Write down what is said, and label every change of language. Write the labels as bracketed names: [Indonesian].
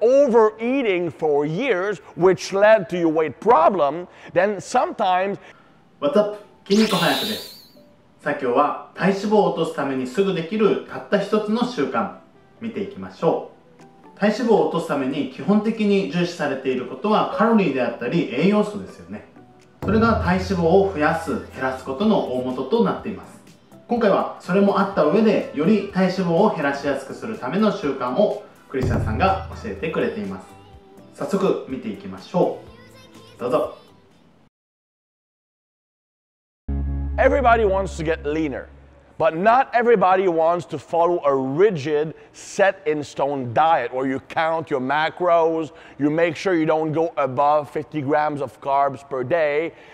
[English] overeating for years, which led to your weight problem, then sometimes... What's up? [Japanese] 筋肉翻訳です。さあ今日は体脂肪を落とすためにすぐできるたった一つの習慣見ていきましょう。体脂肪を落とすために基本的に重視されていることはカロリーであったり栄養素ですよね。それが体脂肪を増やす、減らすことの大元となっています。今回はそれもあった上でより体脂肪を減らしやすくするための習慣をクリスチャンさんが教えてくれています。早速見ていきましょう。どうぞ。 [English] Everybody wants to get leaner, but not everybody wants to follow a rigid, set-in-stone diet where you count your macros, you make sure you don't go above 50 grams of carbs per day.